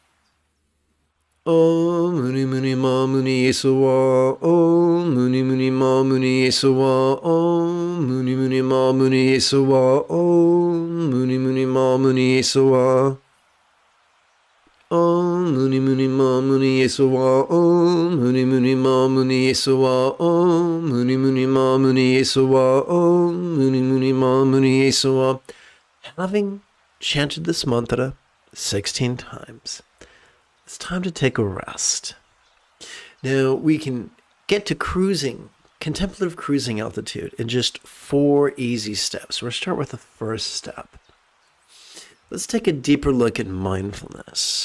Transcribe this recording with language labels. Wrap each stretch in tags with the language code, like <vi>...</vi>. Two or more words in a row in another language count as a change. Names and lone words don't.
<sa>Om Muni Muni Ma Muni Yeswa, Om Muni Muni Ma Muni Yeswa, Om Muni Muni Ma Muni Yeswa, Om Muni Muni Ma Muni Yeswa. Om Muni Muni Ma Muni Yesuwa Om Muni Muni Ma Muni Yesuwa Om Muni Muni Ma Muni Yesuwa Om Muni Muni Ma Muni Yesuwa.</sa> <en>Having chanted this mantra 16 times, it's time to take a rest. Now we can get to cruising, contemplative cruising altitude in just 4 easy steps. We'll start with the first step. Let's take a deeper look at mindfulness.</en>